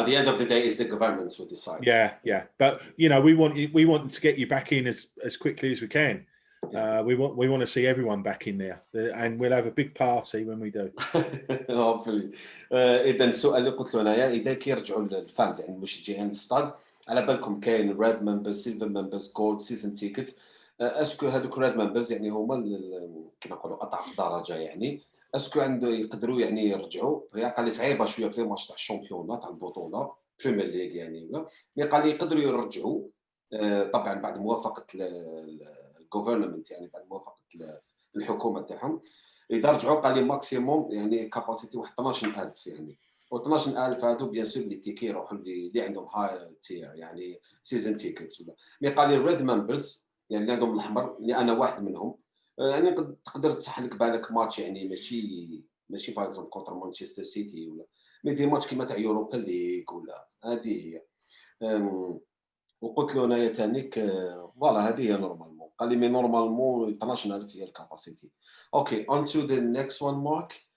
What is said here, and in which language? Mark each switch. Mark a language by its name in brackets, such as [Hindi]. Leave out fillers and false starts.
[English] At the end of the day, it's the governments who decide. Yeah, yeah. But you know, we want to get you back in as quickly as we can. We want to see everyone back in there, and we'll have a big party when we do. Hopefully. [Arabic] إذا السؤال اللي قلت له أنايا، إذا كيرجعوا الفانز يعني المشجعين للستاد، على بالكم كاين ريد ممبرز، سيلفر ممبرز، جولد، سيزون تيكت. اسكو هذوك ريد ممبرز يعني هما كما نقولوا اضعف درجه، يعني اسكو عنده يقدروا يعني يرجعوا؟ هي قال لي صعيبه شويه في الماتش تاع الشامبيونات تاع البطوله بريمير ليغ يعني، ولا مي قال لي يقدروا يرجعوا طبعا بعد موافقه الجوفرنمنت، يعني بعد موافقه الحكومه تاعهم. اذا رجعوا قال لي ماكسيموم يعني كاباسيتي واحد 12000 يعني، و 12000 هادو بيان سور لي تيكي يروحوا اللي عندهم هاي تير يعني سيزون تيكتس ولا. مي قال لي الريد ممبرز يعني اللي عندهم الاحمر اللي انا واحد منهم، يعني تقدر تسحلك بالك ماتش يعني ماشي باغ اكزومبل كونتر مانشستر سيتي ولا، مي دي ماتش كيما تاع يوروبا ليغ ولا. هذه هي. وقلت له انايا تانيك فوالا هذه هي نورمالمون. قال لي مي نورمالمون 12000 هي الكاباسيتي. [English] Okay on to the next one Mark.